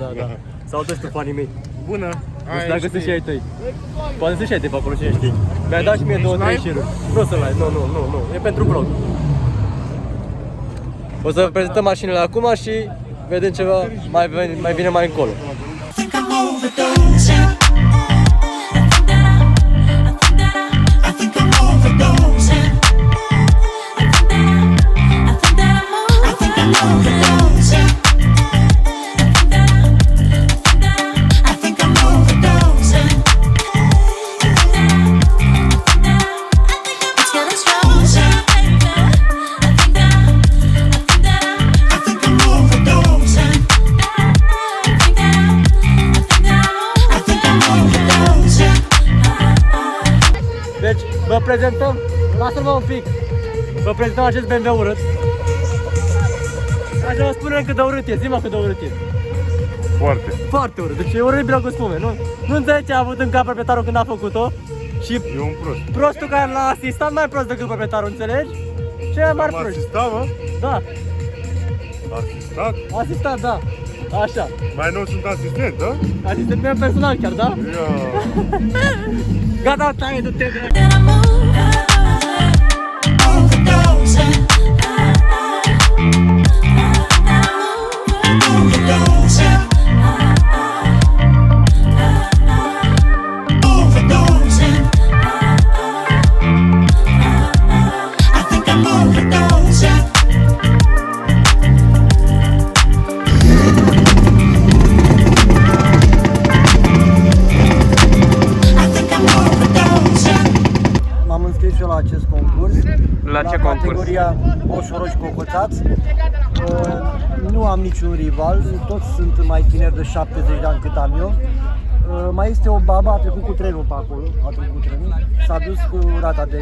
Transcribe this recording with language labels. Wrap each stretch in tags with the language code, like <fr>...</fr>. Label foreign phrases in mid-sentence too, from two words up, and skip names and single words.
<ro>ăștia. Da. Salută și tu fanii mei. Bună. Nu știu dacă sunt și ai tăi. Poate sunt și ai tăi pe acolo, cine știe. Mi-a dat și mie 2-3 share-uri. Nu o să live, nu. E pentru vlog. O să prezentăm mașinile acum și vedem ceva mai vine mai încolo.</ro> <en>think I'm overdosing. I think I'm overdosing. I think I'm overdosing. I think I'm overdosing. It's getting stronger. I think I'm overdosing. I think I'm overdosing.</en> <ro>Deci, vă prezentăm, lasă-mă un pic. Vă prezentăm acest BMW urât. Așa vă spunem cât de urât e, zi-mă cât de urât e. Foarte. Foarte urât, deci e urât bine cu spume, nu înțelegi ce a avut în cap proprietarul când a făcut-o. Și E un prost. prostul care l-a asistat mai prost decât proprietarul, înțelegi? Ce mai mare Am prost. asistat, mă? Da, Asistat? asistat, da. Așa, Mai nou sunt asistent, da? asistent meu personal chiar, da? Ia. Gata, taie, du-te, drag.</ro> <en>Then I'm overdosing. Overdosing. Overdosing. I think I'm overdosing. I think I'm overdosing.</en> <ro>M-am înscris și eu la acest concurs. La ce la concurs? categoria Moșoroși Cocoțați. Nu am niciun rival, toți sunt mai tineri de 70 de ani cât am eu. Mai este o babă, a trecut cu trenul pe acolo, s-a dus cu rata de...</ro>